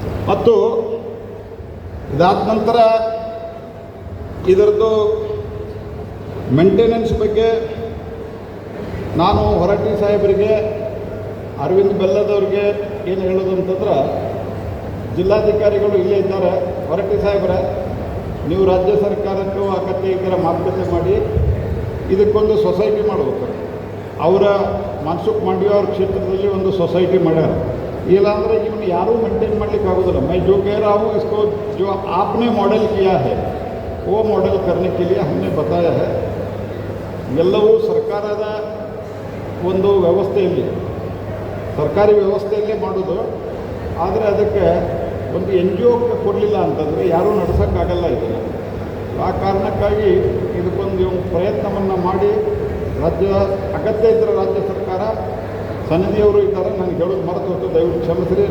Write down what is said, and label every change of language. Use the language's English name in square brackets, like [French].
[Kannada] ಮತ್ತು ಇದಾದ ನಂತರ ಇದರದ್ದು ಮೇಂಟೆನೆನ್ಸ್ ಬಗ್ಗೆ ನಾನು ಹೊರಟ್ಟಿ ಸಾಹೇಬರಿಗೆ, ಅರವಿಂದ್ ಬೆಲ್ಲದವ್ರಿಗೆ ಏನು ಹೇಳೋದು ಅಂತಂದ್ರೆ, ಜಿಲ್ಲಾಧಿಕಾರಿಗಳು ಇಲ್ಲೇ ಇದ್ದಾರೆ. ಹೊರಟ್ಟಿ ಸಾಹೇಬ್ರೆ, ನೀವು ರಾಜ್ಯ ಸರ್ಕಾರಕ್ಕೂ ಅಗತ್ಯ ಇದ್ದರೆ ಮಾತುಕತೆ ಮಾಡಿ ಇದಕ್ಕೊಂದು ಸೊಸೈಟಿ ಮಾಡಬೇಕು. ಅವರ ಮನ್ಸುಖ್ ಮಾಂಡವ್ಯ ಅವ್ರ ಕ್ಷೇತ್ರದಲ್ಲಿ ಒಂದು ಸೊಸೈಟಿ ಮಾಡ್ಯಾರ. ಇಲ್ಲಾಂದರೆ ಇವನು ಯಾರೂ ಮೇಂಟೈನ್ ಮಾಡಲಿಕ್ಕೆ ಆಗೋದಿಲ್ಲ. [Hindi] मैं जो कह रहा हूँ इसको जो आपने मॉडल किया है वो मॉडल करने के लिए हमने बताया है. [Kannada] ಎಲ್ಲವೂ ಸರ್ಕಾರದ ಒಂದು ವ್ಯವಸ್ಥೆಯಲ್ಲಿ, ಸರ್ಕಾರಿ ವ್ಯವಸ್ಥೆಯಲ್ಲೇ ಮಾಡೋದು. ಆದರೆ ಅದಕ್ಕೆ ಒಂದು ಎನ್ ಜಿ ಒಕ್ಕೆ ಕೊಡಲಿಲ್ಲ ಅಂತಂದರೆ ಯಾರೂ ನಡೆಸೋಕ್ಕಾಗಲ್ಲ ಇದನ್ನು. ಆ ಕಾರಣಕ್ಕಾಗಿ ಇದಕ್ಕೊಂದು ಪ್ರಯತ್ನವನ್ನು ಮಾಡಿ ರಾಜ್ಯ ಅಗತ್ಯ ಇದ್ದರೆ ರಾಜ್ಯ ಸರ್ಕಾರ ಸನ್ನಿಧಿಯವರು ಇದ್ದಾರೆ, ನನಗೆ ಹೇಳೋದು ಮರೆತು ಹೋಯ್ತು, ದಯವಿಟ್ಟು ಕ್ಷಮಿಸಿರಿ.